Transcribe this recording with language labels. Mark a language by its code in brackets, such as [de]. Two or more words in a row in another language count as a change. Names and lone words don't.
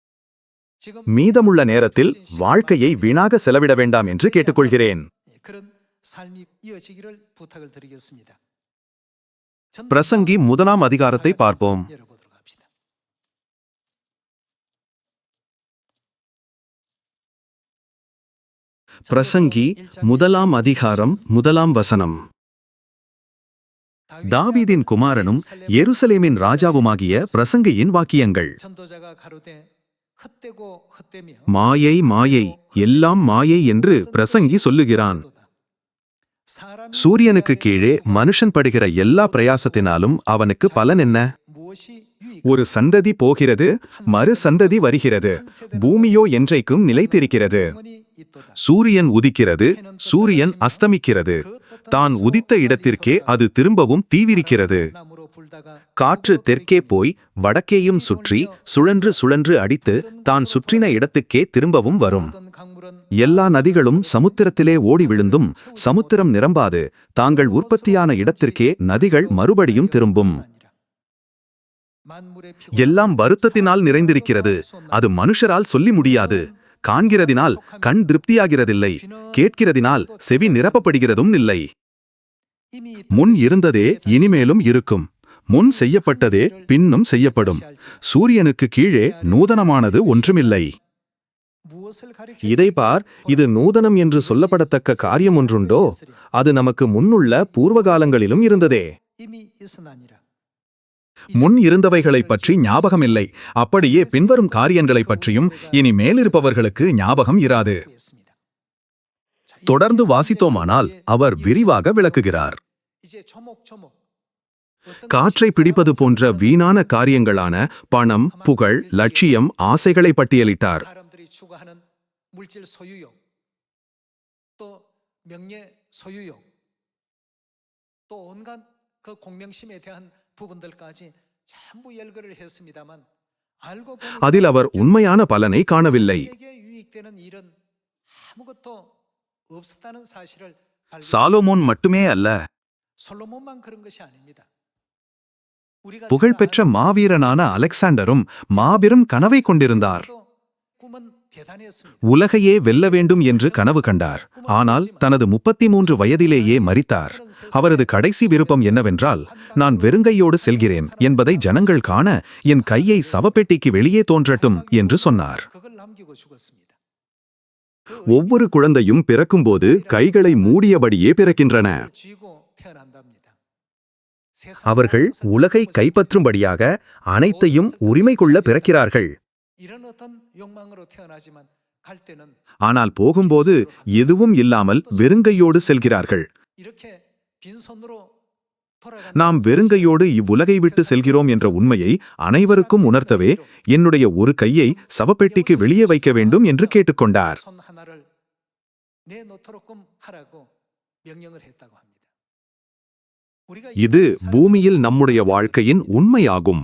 [ta] மீதமுள்ள நேரத்தில் வாழ்க்கையை வீணாக செலவிட வேண்டாம் என்று கேட்டுக்கொள்கிறேன். [ko] 삶이 이어지기를 부탁을 드리겠습니다. [ta] பிரசங்கி முதலாம் அதிகாரத்தை பார்ப்போம். [ko] 열어보도록 합시다. [ta] பிரசங்கி முதலாம் அதிகாரம் முதலாம் வசனம். தாவீதின் குமாரனும் எருசலேமின் ராஜாவுமாகிய பிரசங்கியின் வாக்கியங்கள். [ko] 전도자가 가로되 헛되고 헛되며 [ta] மாயை மாயை எல்லாம் மாயை என்று பிரசங்கி சொல்லுகிறான். [ko] 사람이 [ta] சூரியனுக்கு கீழே மனுஷன் படுகிற எல்லா பிரயாசத்தினாலும் அவனுக்கு பலன் என்ன? [ko] 무엇이 유익 [ta] ஒரு சந்ததி போகிறது, மறு சந்ததி வருகிறது, பூமியோ என்றைக்கும் நிலைத்திருக்கிறது. [ko] 영원히 있도다. [ta] சூரியன் உதிக்கிறது, சூரியன் அஸ்தமிக்கிறது. தான் உதித்த இடத்திற்கே அது திரும்பவும் தீவிரிக்கிறது. [ko] 나무로 불다가 [ta] காற்று தெற்கே போய் வடக்கேயும் சுற்றி சுழன்று சுழன்று அடித்து தான் சுற்றின இடத்துக்கே திரும்பவும் வரும். [ko] 어떤 강물은 [ta] எல்லா நதிகளும் சமுத்திரத்திலே ஓடி விழுந்தும் சமுத்திரம் நிரம்பாது. தாங்கள் உற்பத்தியான இடத்திற்கே நதிகள் மறுபடியும் திரும்பும். [ko] 만물의 피고 [ta] எல்லாம் வருத்தத்தினால் நிறைந்திருக்கிறது. அது மனுஷரால் சொல்லி முடியாது. காண்கிறதினால் கண் திருப்தியாகிறதில்லை, கேட்கிறதினால் செவி நிரப்பப்படுகிறதும் இல்லை. [ko] 이미 [ta] முன் இருந்ததே இனிமேலும் இருக்கும், முன் செய்யப்பட்டதே பின்னும் செய்யப்படும். சூரியனுக்கு கீழே நூதனமானது ஒன்றுமில்லை. [ko] 무엇을 가리켜 [ta] இதை பார், இது நூதனம் என்று சொல்லப்படத்தக்க காரியம் ஒன்றுண்டோ? அது நமக்கு முன்னுள்ள பூர்வகாலங்களிலும் இருந்ததே. [ko] 이미 있으나니라. [ta] முன் இருந்தவைகளைப் பற்றி ஞாபகமில்லை, அப்படியே பின்வரும் காரியங்களைப் பற்றியும் இனி மேலிருப்பவர்களுக்கு ஞாபகம் இராது. [ko] 했습니다. 자, 이 [ta] தொடர்ந்து வாசித்தோமானால் அவர் விரிவாக விளக்குகிறார். [ko] 이제 조목조목 어떤 [ta] காற்றை பிடிப்பது போன்ற வீணான காரியங்களான பணம், புகழ், லட்சியம், ஆசைகளை பட்டியலிட்டார். [ko] 사람들이 추구하는 물질 소유욕, 또 명예 소유욕, 또 온갖 그 공명심에 대한 부분들까지 전부 열거를 했습니다만 알고 보니 [ta] அதில் அவர் உண்மையான பலனை காணவில்லை. [ko] 세계에 유익되는 일은 아무것도 없었다는 사실을 [ta] சாலோமோன் மட்டுமே அல்ல, [ko] 솔로몬만 그런 것이 아닙니다. 우리가 [ta] புகழ்பெற்ற மாவீரனான அலெக்சாண்டரும் மாபெரும் கனவை கொண்டிருந்தார். [ko] 꿈은 대단했습니다. [ta] உலகையே வெல்ல வேண்டும் என்று கனவு கண்டார். ஆனால் தனது 33 வயதிலேயே மரித்தார். அவரது கடைசி விருப்பம் என்னவென்றால், நான் வெறுங்கையோடு செல்கிறேன் என்பதை ஜனங்கள் காண என் கையை சவப்பெட்டிக்கு வெளியே தோன்றட்டும் என்று சொன்னார். [ko] 그걸 남기고 죽었습니다. [ta] ஒவ்வொரு குழந்தையும் பிறக்கும்போது கைகளை மூடியபடியே பிறக்கின்றன. [ko] 쥐고 태어난답니다. [ta] அவர்கள் உலகை கைப்பற்றும்படியாக அனைத்தையும் உரிமை கொள்ள பிறக்கிறார்கள். [ko] 이런 어떤 욕망으로 태어나지만 갈 때는 [ta] ஆனால் போகும்போது எதுவும் இல்லாமல் வெறுங்கையோடு செல்கிறார்கள். [ko] 이렇게 빈손으로 돌아가는 [ta] நாம் வெறுங்கையோடு இவ்வுலகை விட்டு செல்கிறோம் என்ற உண்மையை அனைவருக்கும் உணர்த்தவே என்னுடைய ஒரு கையை சவப்பெட்டிக்கு வெளியே வைக்க வேண்டும் என்று கேட்டுக்கொண்டார். [ko] 손 하나를 내놓도록끔 하라고 명령을 했다고 합니다. 우리가 [ta] இது பூமியில் நம்முடைய வாழ்க்கையின் உண்மையாகும்.